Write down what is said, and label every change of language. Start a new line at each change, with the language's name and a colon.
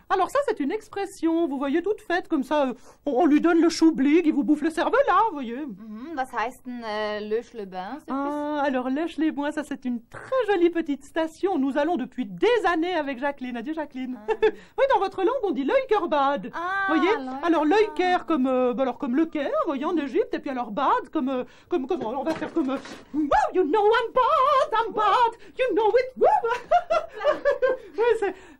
French: Alors ça, c'est une expression, vous voyez, toute faite, comme ça, on lui donne le chou-blig, il vous bouffe le cervelas, vous voyez.
German: Was heißt denn Lösch le bain?
French: Ah, alors Lèche-les-Bois, ça c'est une très jolie petite station. Nous allons depuis des années avec Jacqueline. Adieu Jacqueline. Oui, dans votre langue, on dit l'œil-cœur-bad. Ah, Voyez? l'œil-cœur. Alors l'œil-cœur comme, comme le Caire, voyez, en Égypte, et puis alors bad comme, on va faire comme, wow,
English: you know I'm bad, you know it.
French: Oui,